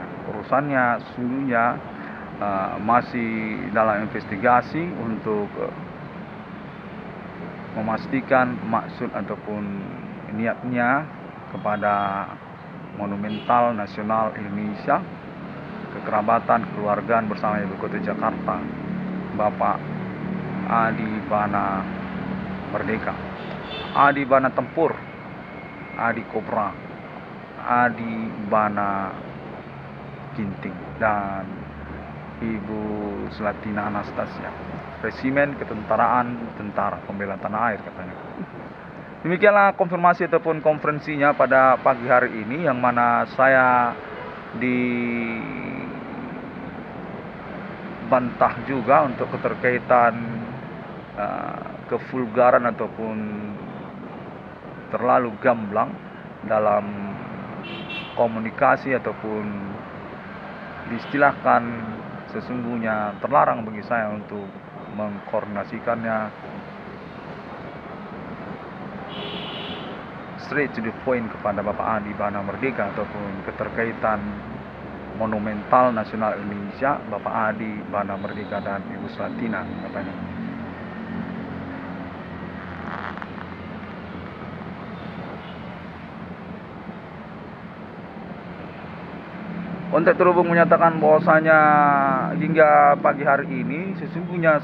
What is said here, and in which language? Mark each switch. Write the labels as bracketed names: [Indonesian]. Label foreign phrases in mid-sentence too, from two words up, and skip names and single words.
[Indonesian] Urusannya sesungguhnya masih dalam investigasi untuk memastikan maksud ataupun niatnya kepada Monumental Nasional Indonesia, kekerabatan kekeluargaan bersama Ibu Kota Jakarta, Bapak Adi Bana Merdeka, Adi Bana Tempur, Adi Kobra, Adi Bana Ginting, dan Ibu Slatina Anastasia, Resimen Ketentaraan Tentara Pembela Tanah Air katanya. Demikianlah konfirmasi ataupun konferensinya pada pagi hari ini, yang mana saya dibantah juga untuk keterkaitan kevulgaran ataupun terlalu gamblang dalam komunikasi ataupun diistilahkan sesungguhnya terlarang bagi saya untuk mengkoordinasikannya [English] straight to the point [Indonesian] kepada Bapak Adi Bana Merdeka ataupun keterkaitan Monumental Nasional Indonesia, Bapak Adi Bana Merdeka dan Ibu Slatina katanya. Untuk terhubung menyatakan bahwasanya hingga pagi hari ini sesungguhnya